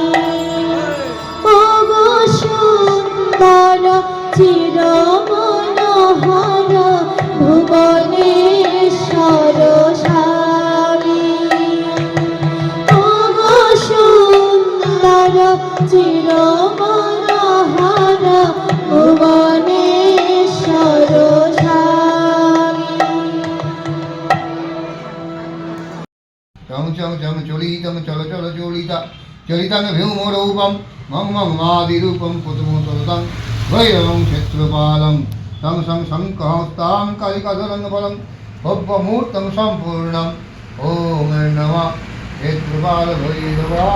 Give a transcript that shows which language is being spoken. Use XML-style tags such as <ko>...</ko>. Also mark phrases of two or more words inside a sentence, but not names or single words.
<bn>ওগো সুন্দর চিরমনোহর ভুবনেশ্বর স্বামী। ওগো সুন্দর চিরমনোহর ভুবনেশ্বর স্বামী।</bn> <sa>চং চং চং চলিতং চল চল চলিতা চলিতং ভীমরূপম মং মং মাদিরূপম পুতমো চলতং ভৈরবং ক্ষেত্রপালং তং সং শঙ্কহস্তাং কালিকাধরং বলং ভব্যমূর্তং সম্পূর্ণম ওম নমঃ ক্ষেত্রপাল ভৈরবায়।</sa>